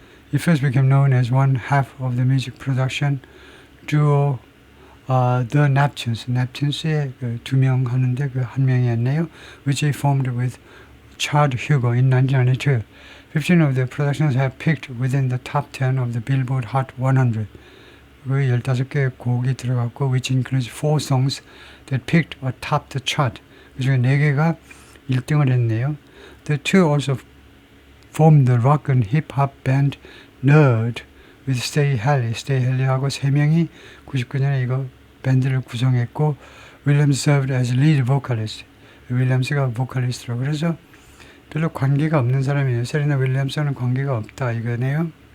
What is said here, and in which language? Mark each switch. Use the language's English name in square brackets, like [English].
[English] He first became known as one half of the music production duo The Neptunes. [Korean] Neptunes의 두 명 하는데 그 한 명이었네요. [English] Which he formed with Chad Hugo in 1992. 15 of the productions have picked within the top 10 of the Billboard Hot 100. [Korean] 그 15개의 곡이 들어갔고 [English] which includes 4 songs that picked or topped the chart. [Korean] 그 중에 4개가 1등을 했네요. [English] The two also formed the rock and hip hop band Nerd with Stay Helly. [Korean] Stay Helly하고 3명이 99년에 이거 밴드를 구성했고 [English] Williams served as lead vocalist. [Korean] 윌리엄스가 보컬리스트로. 그래서 별로 관계가 없는 사람이에요. 세레나 윌리엄스는 관계가 없다 이거네요.